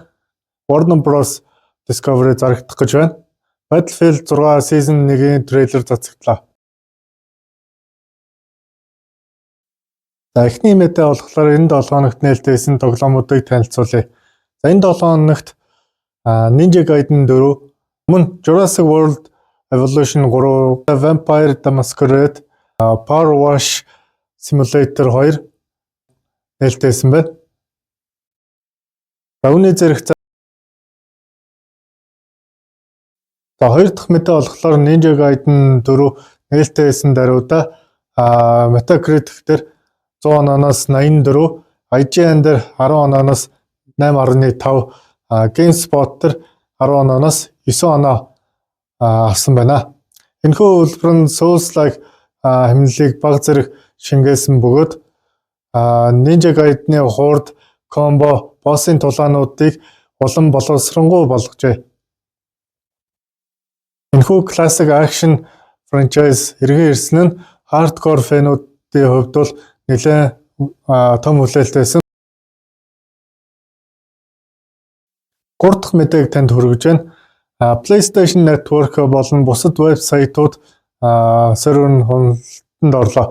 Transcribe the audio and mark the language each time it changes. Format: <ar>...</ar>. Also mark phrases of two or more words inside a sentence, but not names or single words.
<mn>Warner Bros Discovery зарагдах гэж байна. Battlefield 6 Season 1-ийн трейлер цацагдлаа. За эхний мэдээ болохоор энэ 7 хоногт нээлттэй хийсэн тоглоомуудыг танилцуулъя. За энэ 7 хоногт Ninja Gaiden 4, мөн Jurassic World Evolution 3, Vampire the Masquerade, Power Wash Simulator 2 нээлттэй хийсэн байна. За үүний зэрэг хоёр дахь мэдээ болохоор Ninja Gaiden 4 нээлттэй хийсэн даруйда Metacritic дээр 100 ононоос 84, IGN дээр 10 ононоос 8.5, GameSpot дээр 10 ононоос 9 оноо авсан байна. Энэхүү үйлбэр нь Souls-like хэмнэлийг баг зэрэг шингээсэн бөгөөд Ninja Gaiden-ийн хурд, комбо, боссын тулаануудыг улам боловсронгуй болгожээ. Энэхүү</mn> <en>classic action franchise</en> <mn>эргэн ирсэн нь hardcore фэнүүдийн хувьд бол нэлээд том хүлээлттэйсэн. 3 дахь мэдээг танд хүргэж байна. PlayStation Network болон бусад вебсайтууд сервер нь хөндлөлтөнд орлоо.</mn>